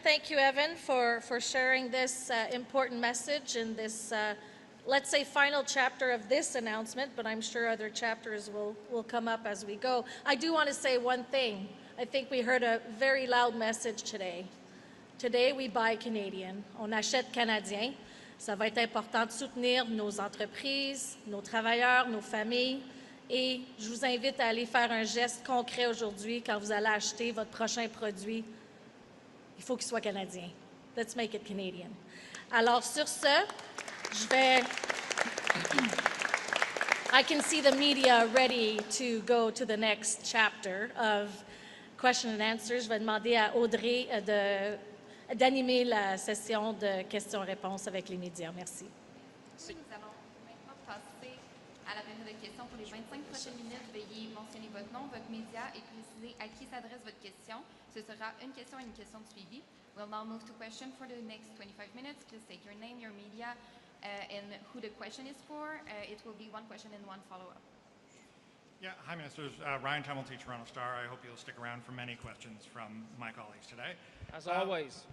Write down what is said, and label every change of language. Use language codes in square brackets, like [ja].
[en] Thank you, Evan, for sharing this important message in this, let's say, final chapter of this announcement, but I'm sure other chapters will come up as we go. I do want to say one thing. I think we heard a very loud message today. Today, we buy Canadian. [fr] On achète canadien. Ça va être important de soutenir nos entreprises, nos travailleurs, nos familles. Et je vous invite à aller faire un geste concret aujourd'hui quand vous allez acheter votre prochain produit. Il faut qu'il soit canadien. [en] Let's make it Canadian. [fr] Alors, sur ce, je vais... [en] I can see the media ready to go to the next chapter of question and answers. [fr] Je vais demander à Audrey d'animer la session de questions-réponses avec les médias. Merci. Nous allons maintenant passer à la période de questions. Pour les 25 prochaines minutes, veuillez mentionner votre nom, votre média et préciser à qui s'adresse votre question. Ce sera une question et une question de suivi. [en] We'll now move to question for the next 25 minutes. Please state your name, your media, and who the question is for. It will be one question and one follow-up. Yeah, hi, Ministers. Ryan Tumulty, Toronto Star. I hope you'll stick around for many questions from my colleagues today. As always.